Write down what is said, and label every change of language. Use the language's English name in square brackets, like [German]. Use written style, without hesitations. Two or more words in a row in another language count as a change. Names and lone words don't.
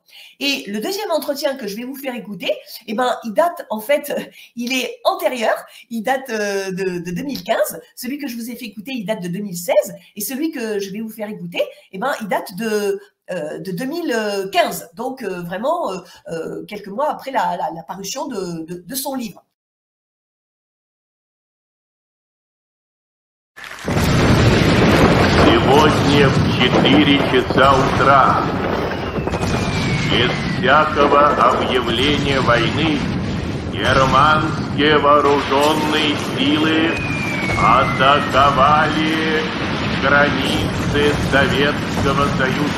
[French] Et le deuxième entretien que je vais vous faire écouter, eh ben, il date en fait, il est antérieur, il date de 2015. Celui que je vous ai fait écouter, il date de 2016. Et celui que je vais vous faire écouter, eh ben, il date de 2015. Donc vraiment quelques mois après la parution de son livre. [Russian] Сегодня в 4 часа утра, без всякого объявления войны, германские вооруженные силы атаковали границы Советского Союза.